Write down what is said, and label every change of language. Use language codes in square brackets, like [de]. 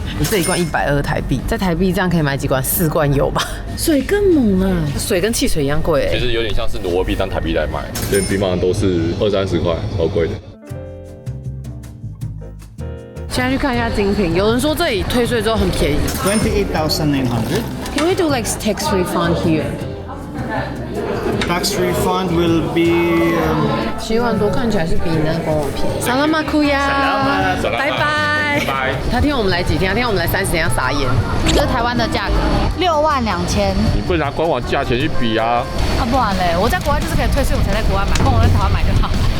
[zh] 這一罐120台幣，在台幣這樣可以買幾罐？4罐有吧？水更猛了，水跟汽水一樣貴哎。其實有點像是挪威幣當台幣來賣，連冰棒都是20、30塊，超貴的。現在去看一下精品，有人說這裡退稅之後很便宜。 [en] 28,900. Can we do like tax refund here? Tax refund will be [zh] 7萬多，看起來是比你那個官網便宜。薩拉馬庫呀，拜拜。他聽我們來幾天？他聽我們來30天，要傻眼。這是台灣的價格，62000。你不能拿官網價錢去比啊！不然嘞，我在國外就是可以退稅，我才在國外買，不然我在台灣買就好。